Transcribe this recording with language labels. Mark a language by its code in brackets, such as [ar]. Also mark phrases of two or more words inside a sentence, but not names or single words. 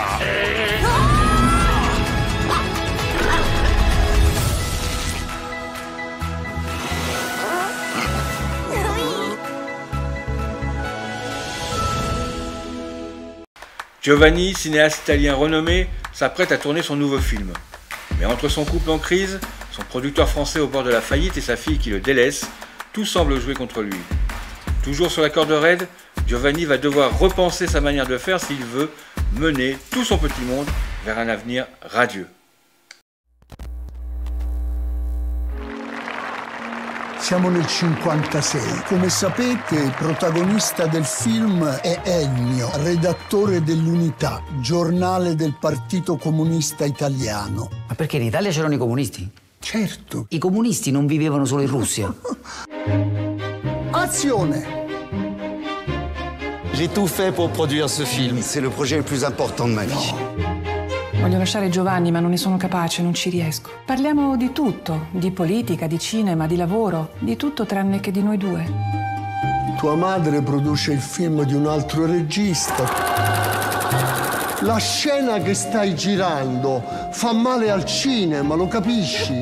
[fr] Giovanni, cinéaste italien renommé, s'apprête à tourner son nouveau film. Mais entre son couple en crise, son producteur français au bord de la faillite et sa fille qui le délaisse, tout semble jouer contre lui. Toujours sur la corde raide, Giovanni va devoir repenser sa manière de faire s'il veut mener tout son petit monde vers un avenir radieux. [it] Siamo nel 56. Come sapete, il protagonista del film è Ennio, redattore dell'Unità, giornale del Partito Comunista Italiano. Ma perché in Italia c'erano i comunisti? Certo. I comunisti non vivevano solo in Russia. Azione! [fr] J'ai tout fait pour produire ce film. C'est le projet le plus important de ma vie. [it] Voglio lasciare Giovanni, ma non ne sono capace, non ci riesco. Parliamo di tutto, di politica, di cinema, di lavoro, di tutto tranne che di noi due. Tua madre produce il film di un altro regista. La scena che stai girando fa male al cinema, lo capisci?